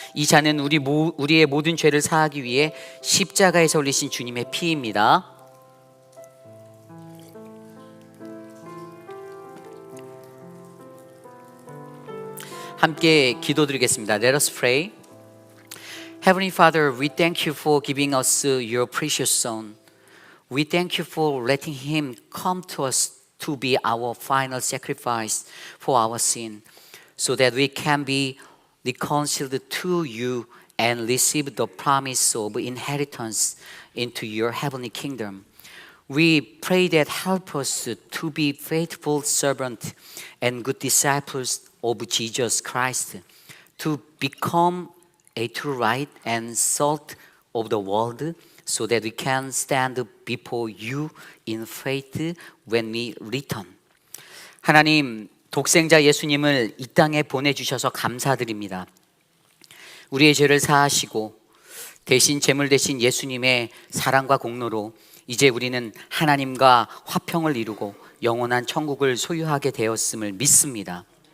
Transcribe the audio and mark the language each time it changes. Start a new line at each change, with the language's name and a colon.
Korean: 이 잔은 우리의 모든 죄를 사하기 위해 십자가에서 흘리신 주님의 피입니다. 함께 기도드리겠습니다.
English: Let us pray. Heavenly Father, we thank you for giving us your precious Son. We thank you for letting Him come to us to be our final sacrifice for our sin, so that we can be reconciled to you and receive the promise of inheritance into your heavenly kingdom. We pray that help us to be faithful servants and good disciples of Jesus Christ, to become a true light and salt of the world, so that we can stand before you in faith when we return.
Korean: 하나님, 독생자 예수님을 이 땅에 보내주셔서 감사드립니다. 우리의 죄를 사하시고 대신 제물 되신 예수님의 사랑과 공로로 이제 우리는 하나님과 화평을 이루고 영원한 천국을 소유하게 되었음을 믿습니다.